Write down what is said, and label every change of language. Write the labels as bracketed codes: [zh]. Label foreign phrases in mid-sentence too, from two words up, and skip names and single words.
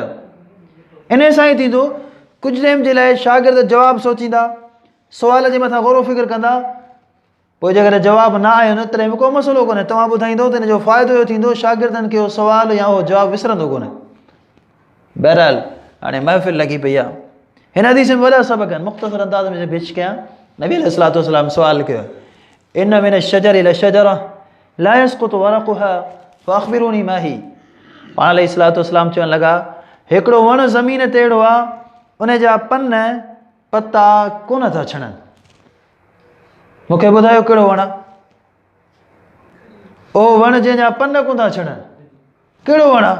[sd] इन सां ई थींदो कुझु टाइम जे लाइ शागिर्द जवाबु सोचींदा, सुवाल जे मथां ग़ौर फ़िक्र कंदा, पोइ जेकॾहिं जवाबु न आयो न तॾहिं बि को मसइलो कोन्हे, तव्हां ॿुधाईंदो त हिन जो फ़ाइदो इहो थींदो शागिर्दनि खे उहो सुवाल या उहो जवाबु विसरंदो कोन्हे। बहरहाल हाणे महफ़िल लॻी पई आहे। हिन हदीस में वॾा सबक़ आहिनि, मुख़्तसर अंदाज़ में पेश कयां। [ar] نبي عليه الصلاة والسلام [sd] सुवाल कयो [ar] إن من الشجر لشجرة لا يسقط ورقها فأخبروني ما هي. [sd] पाण [ar] عليه الصلاة والسلام [sd] चवण लॻा हिकिड़ो वणु ज़मीन ते अहिड़ो आहे उन जा पन पता कोन था छणनि, मूंखे ॿुधायो कहिड़ो वणु आहे? ओ वणु जंहिंजा पन कोन था छणनि, कहिड़ो वणु आहे?